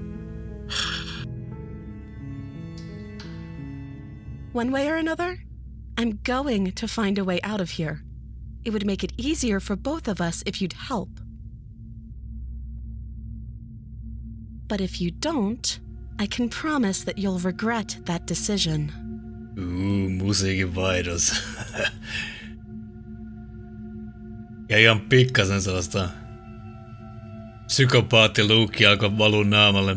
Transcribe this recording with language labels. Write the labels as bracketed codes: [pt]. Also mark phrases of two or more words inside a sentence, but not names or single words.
[en] One way or another, I'm going to find a way out of here. It would make it easier for both of us if you'd help. But if you don't, I can promise that you'll regret that decision. [fi] Musiikin vaihdos. Ja ihan pikkasen sellaista Psykopaatti Luukki alkoi valua naamalle.